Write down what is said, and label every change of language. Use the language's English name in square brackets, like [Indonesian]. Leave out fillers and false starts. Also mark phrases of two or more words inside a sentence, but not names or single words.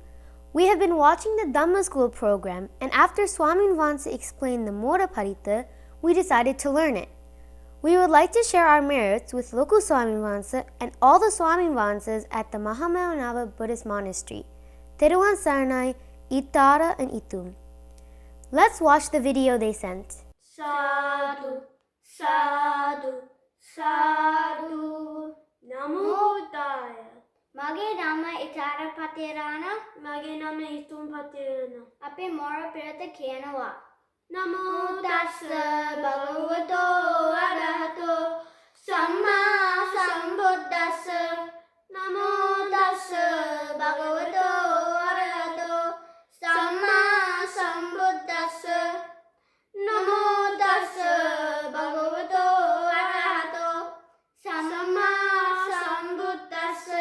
[English] We have been watching the Dhamma School program, and after Swamin Vansa explained the Moda Parita, we decided to learn it. We would like to share our merits with Loku Swamin Vansa and all the Swamin Vansas at the Mahamaunava Buddhist Monastery, Thiruvan Saranai, Thera and Itum. Let's watch the video they sent. [Pali] Sadhu, sadhu, sadhu, Namo Buddhaya. [Sinhala] මගේ නම ඉතාර පතේරාන. මගේ නම ඉතුම් පතේරාන. අපේ මෝර පෙරත කියනවා. [Pali] නමෝ තස්ස භගවතෝ අරහතෝ සම්මා සම්බුද්දස්ස. නමෝ තස්ස භගවතෝ අරහතෝ සම්මා සම්බුද්දස්ස. නමෝ තස්ස භගවතෝ අරහතෝ සම්මා සම්බුද්දස්ස.